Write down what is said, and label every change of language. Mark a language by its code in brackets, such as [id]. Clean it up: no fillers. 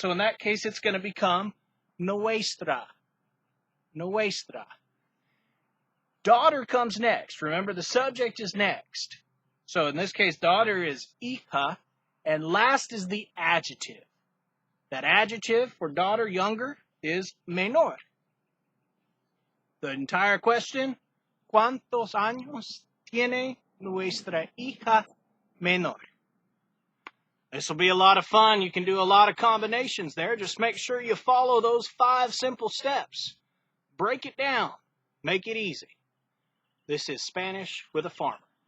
[en] So in that case, it's going to become nuestra. Nuestra. Daughter comes next. Remember, the subject is next. So in this case, daughter is hija, and last is the adjective. That adjective for daughter, younger, is menor. The entire question, [es] ¿cuántos años tiene nuestra hija menor? [en] This will be a lot of fun. You can do a lot of combinations there. Just make sure you follow those 5 simple steps. Break it down. Make it easy. This is Spanish with a Farmer.